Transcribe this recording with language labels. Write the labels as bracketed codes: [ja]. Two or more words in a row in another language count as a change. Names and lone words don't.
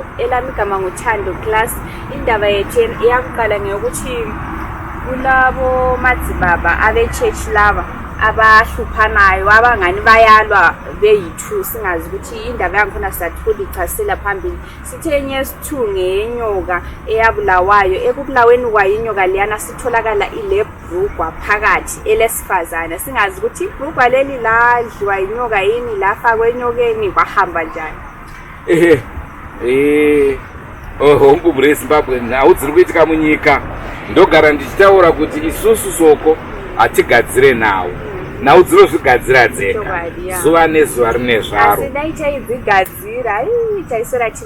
[nd] Elami igama nguThando Class. Indaba yethu iyakuqala ngokuthi kulabo madzibaba abe-church laba abahluphanayo, abangani bayalwa beyi-2, singazi ukuthi indaba yankhona sathula ichasela phambili. Sithe enye yesithu ngenyoka eyabulawayo. Ekubulaweni kwayo inyoka leyana sitholakala ile bhurugwa phakathi elesifazana. Singazi ukuthi ibhurugwa leli ladliwa inyoka yini, lafakwa enyokeni kwahamba njani. [sn] Hongu muri Zimbabwe nhau dziri kuitika munyika. Ndogara ndichitaura kuti isusu soko hatigadzire nhau dzinozvigadzira dzega, zuva nezuva rine zvaro. Asi dai taidzigadzira taisora tiri